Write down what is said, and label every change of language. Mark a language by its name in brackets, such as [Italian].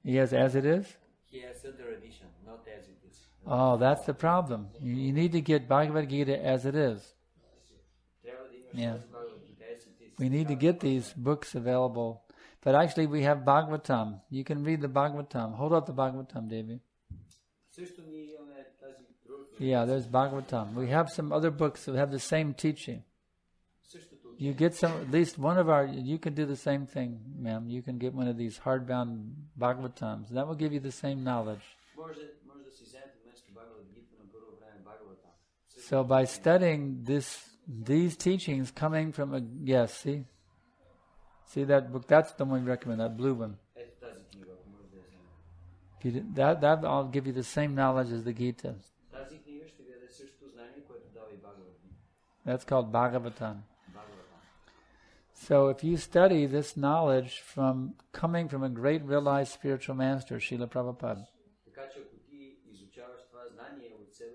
[English] He has as it is? He has other edition, not as it is. Oh, that's the problem. You need to get Bhagavad Gita as it is. [Bulgarian] Трябва да имаш [English] Yeah. [Bulgarian] тази Бхагавад Гита, [English] as it is. We need to get these books available. But actually we have Bhagavatam. You can read the Bhagavatam. Hold up the Bhagavatam, Devi. [Bulgarian] Също ние имаме тази друга. [English] Yeah, there's Bhagavatam. We have some other books that have the same teaching. [Bulgarian] Същото [English] You get some, at least one of our, you can do the same thing, ma'am. You can get one of these hardbound Bhagavatams. That will give you the same knowledge. [Bulgarian] може да си вземете вместо Бхагавад Гита на първо време Бхагаватам. [English] So by studying these teachings coming from a, yes, see that book, that's the one we recommend, that blue one. [Bulgarian] Ето тази книга, ако може да я вземете. [English] That will give you the same knowledge as the Gita. [Bulgarian] Тази книга ще ви даде същото знание, което дава и Бхагавад Гита. [English] That's called Bhagavatam. [Bulgarian] Бхагаватам. [English] So if you study this knowledge from coming from a great realized spiritual master, Srila Prabhupada, [Bulgarian] Така че ако ти изучаваш това знание от